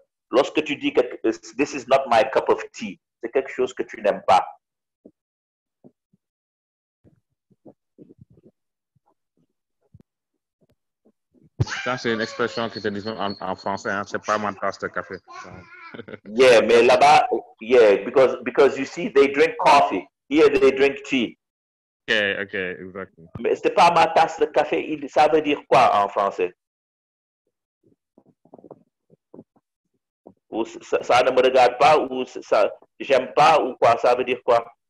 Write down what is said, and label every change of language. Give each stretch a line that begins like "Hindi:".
French: Lorsque tu dis que
English: this is not my cup of tea,
French: c'est quelque chose que tu n'aimes pas. Ça, c'est une expression qui est disponible en français, hein? C'est pas ma tasse de café.
English: Yeah,
French: mais là-bas,
English: yeah, because you see, they drink coffee. Here, they drink tea. Okay, exactly.
French: Mais c'est pas ma tasse de café, ça veut dire quoi en français? Ou ça ne me regarde pas, ou ça, j'aime pas, ou quoi, ça veut dire quoi?